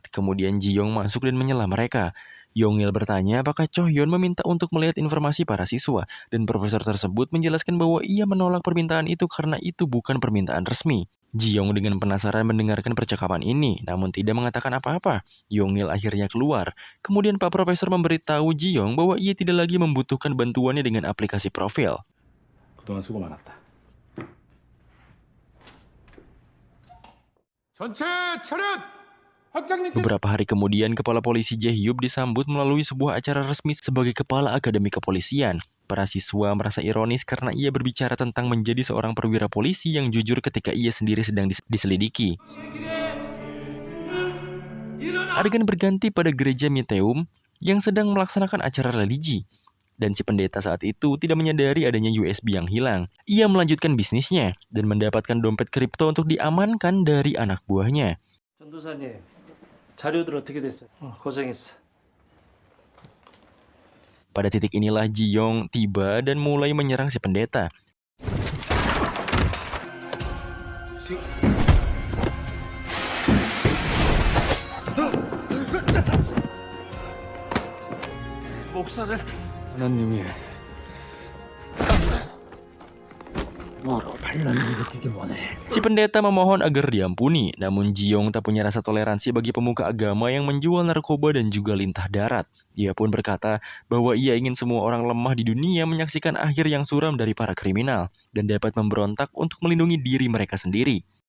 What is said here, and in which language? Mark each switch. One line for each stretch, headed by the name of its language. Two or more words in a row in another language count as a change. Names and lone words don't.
Indonesian: Kemudian Ji-young masuk dan menyela mereka. Yong-il bertanya apakah Chohyun meminta untuk melihat informasi para siswa, dan profesor tersebut menjelaskan bahwa ia menolak permintaan itu karena itu bukan permintaan resmi. Ji-young dengan penasaran mendengarkan percakapan ini, namun tidak mengatakan apa-apa. Yong-il akhirnya keluar. Kemudian Pak Profesor memberitahu Ji-young bahwa ia tidak lagi membutuhkan bantuannya dengan aplikasi profil.
Korean: 그동안 수고 많았다. 전체 차렷! 학장님께
Indonesian: Beberapa hari kemudian, Kepala Polisi Jae-hyuk disambut melalui sebuah acara resmi sebagai Kepala Akademi Kepolisian. para siswa merasa ironis karena ia berbicara tentang menjadi seorang perwira polisi yang jujur ketika ia sendiri sedang diselidiki. Adegan berganti pada gereja Miteum yang sedang melaksanakan acara religi. Dan si pendeta saat itu tidak menyadari adanya USB yang hilang. Ia melanjutkan bisnisnya dan mendapatkan dompet kripto untuk diamankan dari anak buahnya.
Korean: 전도사님, 자료들 어떻게 됐어요? 고생했어.
Indonesian: Pada titik inilah Ji-yong tiba dan mulai menyerang si pendeta.
Korean: 목사를 하나님이 뭐로 반란을 일으키기 원해.
Indonesian: Si pendeta memohon agar diampuni, namun Ji-yong tak punya rasa toleransi bagi pemuka agama yang menjual narkoba dan juga lintah darat. Ia pun berkata bahwa ia ingin semua orang lemah di dunia menyaksikan akhir yang suram dari para kriminal dan dapat memberontak untuk melindungi diri mereka sendiri.